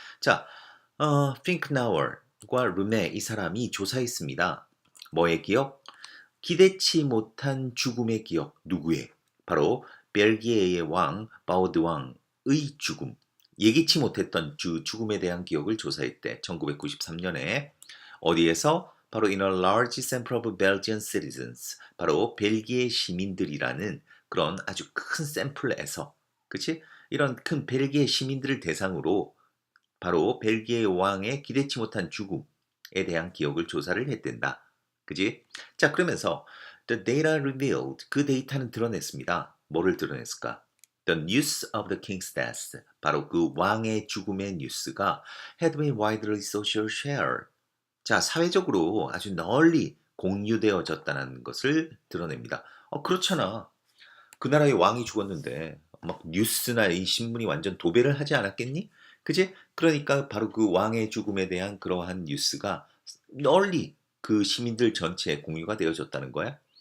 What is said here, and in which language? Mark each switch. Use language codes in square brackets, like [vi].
[ko] 자, 핑크나워과 르메 이 사람이 조사했습니다. 뭐의 기억? 기대치 못한 죽음의 기억. 누구의? 바로 벨기에의 왕 바우드왕의 죽음. 예기치 못했던 죽음에 대한 기억을 조사했대. 1993년에 어디에서? [en] 바로 in a large sample of Belgian citizens. [ko] 바로 벨기에 시민들이라는 그런 아주 큰 샘플에서, 그치? 이런 큰 벨기에 시민들을 대상으로 바로 벨기에 왕의 기대치 못한 죽음에 대한 기억을 조사를 했댄다. 그지? 자, 그러면서 [en] the data revealed [ko] 그 데이터는 드러냈습니다. 뭐를 드러냈을까? [en] The news of the king's death [ko] 바로 그 왕의 죽음의 뉴스가 [en] had been widely social shared. [ko] 자, 사회적으로 아주 널리 공유되어졌다는 것을 드러냅니다. 그렇잖아. 그 나라의 왕이 죽었는데 막 뉴스나 이 신문이 완전 도배를 하지 않았겠니? 그지? 그러니까 바로 그 왕의 죽음에 대한 그러한 뉴스가 널리 그 시민들 전체에 공유가 되어졌다는 거야.